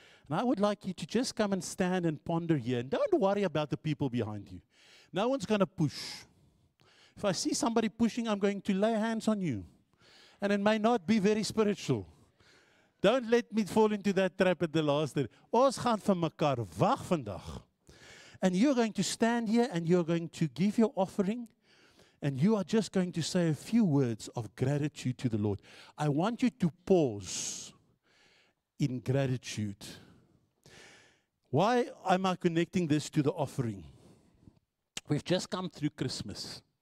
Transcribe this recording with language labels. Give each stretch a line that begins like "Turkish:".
English: And I would like you to just come and stand and ponder here. And don't worry about the people behind you. No one's going to push. If I see somebody pushing, I'm going to lay hands on you. And it may not be very spiritual. Don't let me fall into that trap at the last day.
Afrikaans: Ons gaan vir mekaar wag vandag.
English: And you're going to stand here and you're going to give your offering. And you are just going to say a few words of gratitude to the Lord. I want you to pause in gratitude. Why am I connecting this to the offering? We've just come through Christmas.